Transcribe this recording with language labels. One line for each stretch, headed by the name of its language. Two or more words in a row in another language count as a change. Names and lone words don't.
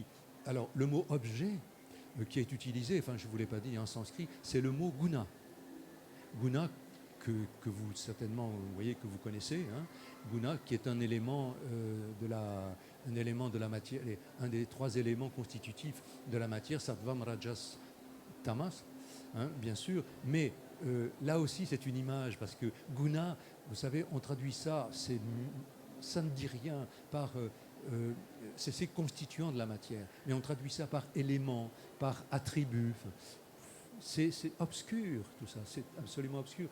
French: Alors, le mot objet qui est utilisé, enfin, je ne vous l'ai pas dit en sanskrit, c'est le mot guna. Guna, que vous certainement vous voyez, que vous connaissez, hein, guna, qui est un élément de la matière, un des trois éléments constitutifs de la matière,
Sanskrit: sattvam, rajas, tamas,
French: hein, bien sûr, mais là aussi c'est une image, parce que guna, vous savez, on traduit ça, ça ne dit rien par... c'est ces constituants de la matière, mais on traduit ça par élément, par attribut. C'est obscur tout ça, c'est absolument obscur.